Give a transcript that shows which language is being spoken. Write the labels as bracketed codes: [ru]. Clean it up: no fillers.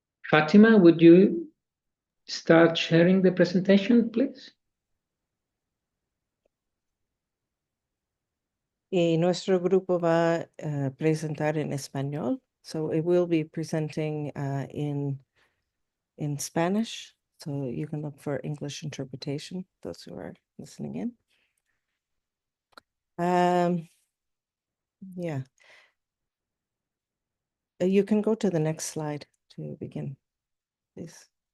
[en] Fatima, would you start sharing the presentation, please? [es] Y nuestro grupo va a presentar en español. [en] So it will be presenting in Spanish. So you can look for English interpretation, those who are listening in. Yeah. You can go to the next slide to begin, please.